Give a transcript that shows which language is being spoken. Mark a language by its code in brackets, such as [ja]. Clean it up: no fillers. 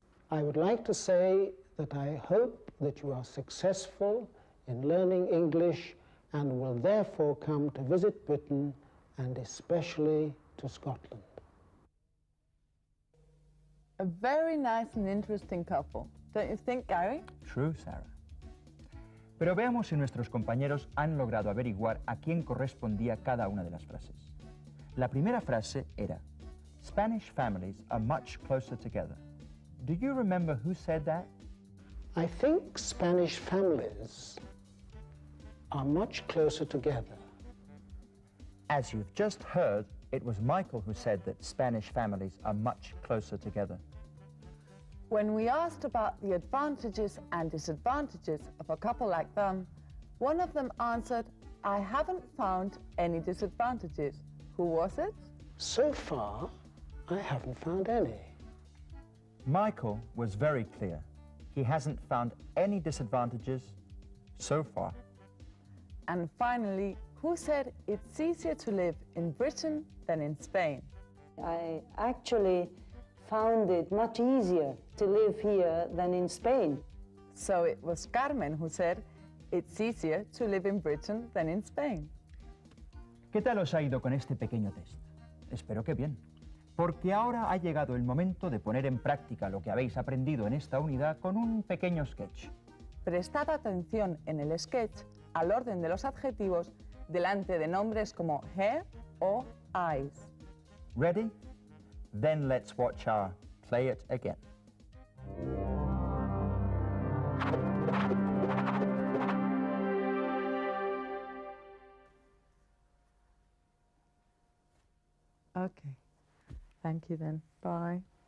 [en] I would like to say that I hope that you are successful in learning English and will therefore come to visit Britain and especially to Scotland. A very nice and interesting couple, don't you think, Gary? True, Sarah. [es] Pero veamos si nuestros compañeros han logrado averiguar a quién correspondía cada una de las frases. La primera frase era, [en] Spanish families are much closer together. Do you remember who said that? I think Spanish families are much closer together. As you've just heard, it was Michael who said that Spanish families are much closer together. When we asked about the advantages and disadvantages of a couple like them, one of them answered, I haven't found any disadvantages. Who was it? So far, I haven't found any. Michael was very clear. He hasn't found any disadvantages so far. And finally, who said it's easier to live in Britain than in Spain? I actually found it much easier to live here than in Spain. So it was Carmen who said it's easier to live in Britain than in Spain. [es] ¿Qué tal os ha ido con este pequeño test? Espero que bien. Porque ahora ha llegado el momento de poner en práctica lo que habéis aprendido en esta unidad con un pequeño sketch. Prestad atención en el sketch al orden de los adjetivos delante de nombres como hair o eyes. [en] Ready? Then let's watch our play it again. Okay. Thank you then. Bye.